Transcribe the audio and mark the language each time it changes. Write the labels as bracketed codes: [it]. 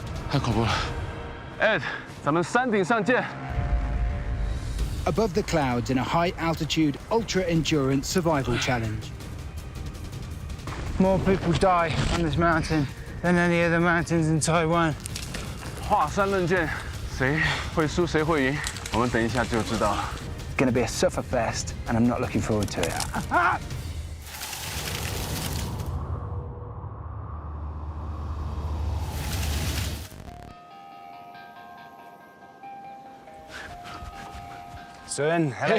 [zh] 太恐怖了 Ed，咱们山顶上见。 [en] Above the clouds in a high-altitude, ultra-endurance survival challenge. More people die on this mountain than any other mountains in Taiwan. [zh] 华山论剑，谁会输谁会赢，我们等一下就知道了。 [en] It's going to be a sufferfest, and I'm not looking forward to it. Sun, hello,